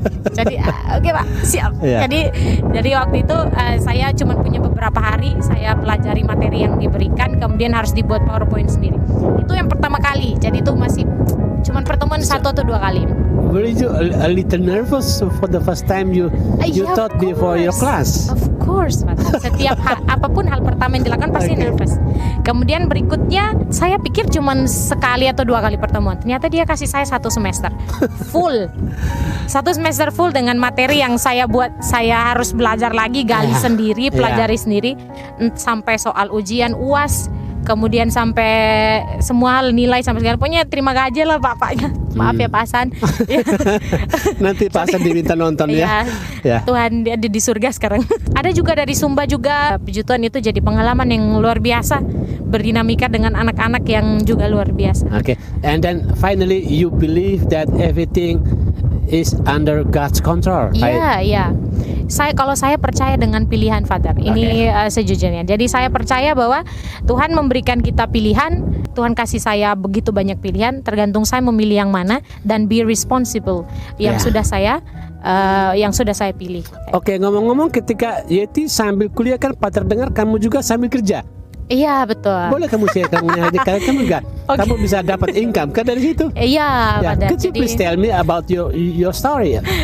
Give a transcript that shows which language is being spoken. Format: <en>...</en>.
<id>Jadi oke Pak, siap. Yeah. Jadi waktu itu saya cuma punya beberapa hari saya pelajari materi yang diberikan, kemudian harus dibuat PowerPoint sendiri. Itu yang pertama kali. Jadi itu masih cuma pertemuan 1 atau 2 kali.</id> <en>Were you a little nervous for the first time you taught before your class? Of course,</en> <id>Pak. Setiap apapun hal pertama yang dilakukan pasti nervous. Kemudian berikutnya saya pikir cuma sekali atau 2 kali pertemuan. Ternyata dia kasih saya 1 semester full. 1 semester full dengan materi yang saya buat. Saya harus belajar lagi, gali sendiri, pelajari sendiri, sampai soal ujian UAS. Kemudian sampai semua hal nilai sampai sekarang. Pokoknya terima gaji lah bapaknya. Maaf ya Pak Hasan. Nanti Pak Hasan diminta nonton ya. Tuhan dia di surga sekarang. Ada juga dari Sumba juga. Puji Tuhan itu jadi pengalaman yang luar biasa. Berdinamika dengan anak-anak yang juga luar biasa.</id> <en>And then finally you believe that everything is under God's control.</en> <id>Iya. Kalau saya percaya dengan pilihan Father. Ini sejujurnya. Jadi saya percaya bahwa Tuhan memberikan kita pilihan. Tuhan kasih saya begitu banyak pilihan. Tergantung saya memilih yang mana dan</id> <en>be responsible</en> <id>yang sudah saya pilih. Ngomong-ngomong ketika Yeti sambil kuliah kan Pak terdengar kamu juga sambil kerja. Iya betul. Boleh kamu share kamu enggak? Kamu bisa dapat income kan dari situ? Iya.</id> <en>Could you please tell me about your story?</en>